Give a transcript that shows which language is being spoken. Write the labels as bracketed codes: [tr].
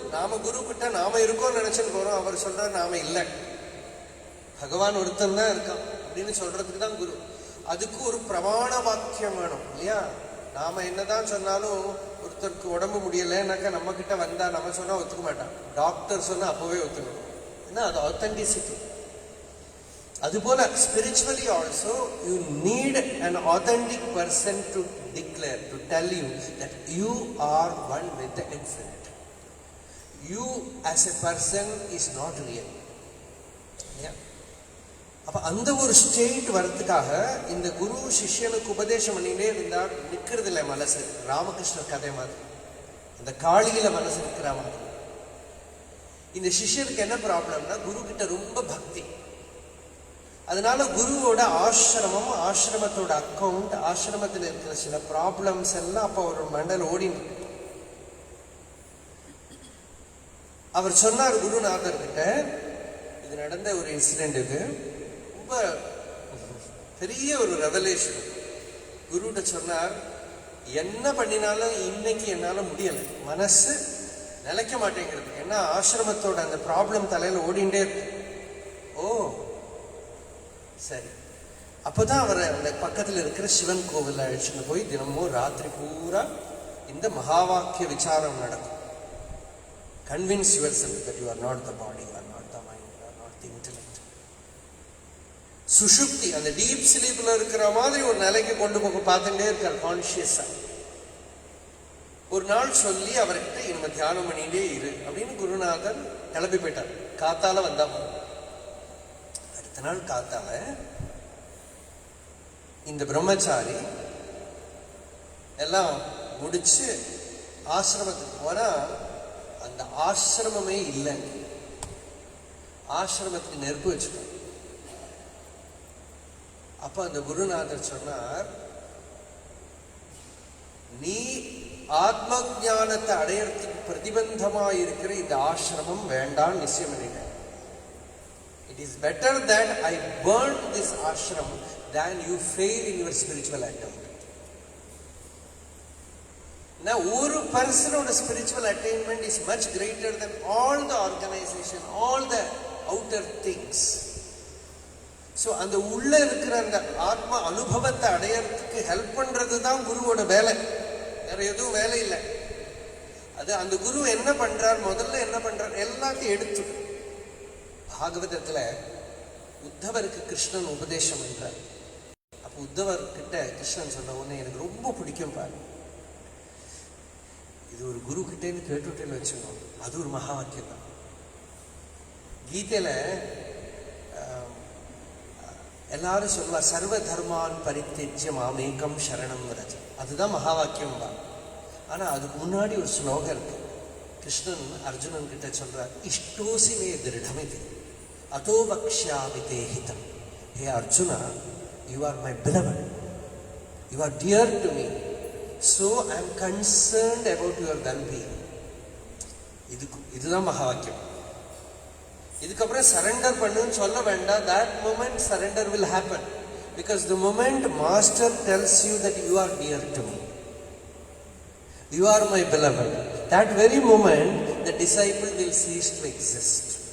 [ta] நாம குரு கிட்ட நாம இருக்கோம் நினைச்சுட்டு போறோம். அவர் சொல்ற நாம இல்லை, பகவான் ஒருத்தன் தான் இருக்கான் அப்படின்னு சொல்றதுக்கு தான் குரு. அதுக்கு ஒரு பிரமாண வாக்கியம் வேணும் இல்லையா? நாம என்னதான் சொன்னாலும் ஒருத்தருக்கு உடம்பு முடியலைன்னாக்கா நம்ம கிட்ட வந்தா நம்ம சொன்னா ஒத்துக்க மாட்டான். டாக்டர் சொன்னா அப்பவே ஒத்துக்கணும். ஏன்னா அது ஆத்தென்டிசிட்டி. அதுபோல [en] Spiritually also you need an authentic person to declare, to tell you that you are one with the infinite. You as a person is not real. [ta] அப்ப அந்த ஒரு ஸ்டேட் வரதுக்காக இந்த குரு சிஷ்யனுக்கு உபதேசம் பண்ணினே இருந்தா நிக்கிறது இல்லை மனசு. ராமகிருஷ்ணர் கதை மாதிரி, அந்த காளியில மனசு நிற்கிற மாதிரி. இந்த சிஷ்யனுக்கு என்ன ப்ராப்ளம்னா, குரு கிட்ட ரொம்ப பக்தி. அதனால குருவோட ஆசிரமம், ஆசிரமத்தோட அக்கௌண்ட், ஆசிரமத்தில் இருக்கிற சில ப்ராப்ளம்ஸ் எல்லாம் அப்ப ஒரு மண்டல் ஓடினு. அவர் சொன்னார் குருநாதர் கிட்ட, இது நடந்த ஒரு இன்சிடென்ட். இது ரொம்ப பெரிய ஒரு ரெவலேஷன். குருகிட்ட சொன்னார், என்ன பண்ணினாலும் இன்னைக்கு என்னால முடியல, மனசு நிலைக்க மாட்டேங்கிறது. ஏன்னா ஆசிரமத்தோட அந்த ப்ராப்ளம் தலையில ஓடிண்டே இருக்கு. ஓ சரி. அப்பதான் அவர் அந்த பக்கத்துல இருக்கிற சிவன் கோவில் அழைச்சுன்னு போய் தினமும் ராத்திரி பூரா இந்த மகா வாக்கிய விசாரம் நடக்கும். [en] Convince yourself that you are not the body, you are not the mind, you are not the intellect. [ta] சுஷுப்தி, அந்த [en] deep ஸ்லீப்ல [ta] இருக்கிற மாதிரி ஒரு நிலைக்கு கொண்டு போக பார்த்துட்டே இருக்கார் கான்சியஸா. ஒரு நாள் சொல்லி அவர்கிட்ட இனிமே தியானம் பண்ணிட்டே இரு அப்படின்னு குருநாதர் கிளம்பி போயிட்டார். காத்தால வந்தா அடுத்த நாள் காத்தால இந்த பிரம்மச்சாரி எல்லாம் முடிச்சு ஆசிரமத்துக்கு போனா அந்த ஆசிரமமே இல்லை. ஆசிரமத்துக்கு நெருப்பு வச்சுட்டார். அப்ப அந்த குருநாதர் சொன்னார், நீ ஆத்ம ஞானத்தை அடையறதுக்கு பிரதிபந்தமா இருக்கிற இந்த ஆசிரமம் வேண்டாம் நிச்சயம் பண்ணிட்டேன். [en] It is better that I burn this ashram than you fail in your spiritual attempt. Now [ta] ஒரு பர்சனோட [en] spiritual attainment is much greater than all the organization, all the outer things. [ta] So அந்த உள்ள இருக்கிற அந்த ஆத்ம அனுபவத்தை அடையறதுக்கு ஹெல்ப் பண்றது தான் குருவோட வேலை, வேற எதுவும் வேலை இல்லை. அது அந்த குரு என்ன பண்றார், முதல்ல என்ன பண்றார், எல்லாத்தையும் எடுத்து பாகவதத்துல உத்தவருக்கு கிருஷ்ணன் உபதேசம் பண்றார். அப்ப உத்தவர் கிட்ட கிருஷ்ணன் சொன்ன உடனே எனக்கு ரொம்ப பிடிக்கும் பாரு, இது ஒரு குரு கிட்டேன்னு கேட்டுட்டேன்னு வச்சுக்கணும், அது ஒரு மகா வாக்கியம் தான். கீதையில எல்லாரும் சொல்லுவா, [sa] சர்வ தர்மான் பரித்தியஜ்ய மாமேகம் சரணம் ரஜ, [ta] அதுதான் மகா வாக்கியம் தான். ஆனா அதுக்கு முன்னாடி ஒரு ஸ்லோகம் இருக்கு. கிருஷ்ணன் அர்ஜுனன் கிட்ட சொல்றார், [sa] இஷ்டோசி மே திருடமிதி அதோ வக்ஷ்யாமி தே ஹிதம். [en] ஹே Arjuna, you are my beloved, you are dear to me, so I am concerned about your well-being. [ta] இதுதான் மகா வாக்கியம். இதுக்கப்புறம் சரண்டர் பண்ணுன்னு சொல்ல வேண்டாம். [en] that moment surrender will happen, because the moment master tells you that you are dear to me, you are my beloved, that very moment the disciple will cease to exist.